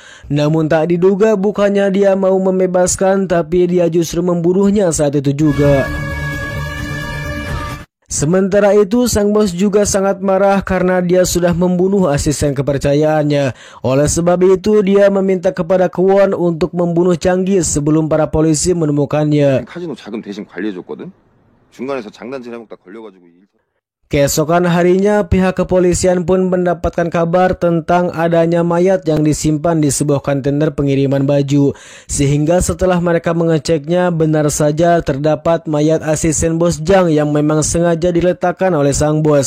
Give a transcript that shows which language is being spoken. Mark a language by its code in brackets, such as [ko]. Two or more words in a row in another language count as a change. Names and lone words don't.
[id] Namun tak diduga bukannya dia mau membebaskan, tapi dia justru membunuhnya saat itu juga. Sementara itu, sang bos juga sangat marah karena dia sudah membunuh asisten kepercayaannya. Oleh sebab itu, dia meminta kepada Kwon untuk membunuh Changi sebelum para polisi menemukannya. [ko] 카지노 자금 대신 관리해줬거든. 중간에서 장난질 해먹다 걸려가지고 [id] Keesokan harinya, pihak kepolisian pun mendapatkan kabar tentang adanya mayat yang disimpan di sebuah kontainer pengiriman baju. Sehingga setelah mereka mengeceknya, benar saja terdapat mayat asisten bos Jang yang memang sengaja diletakkan oleh sang bos.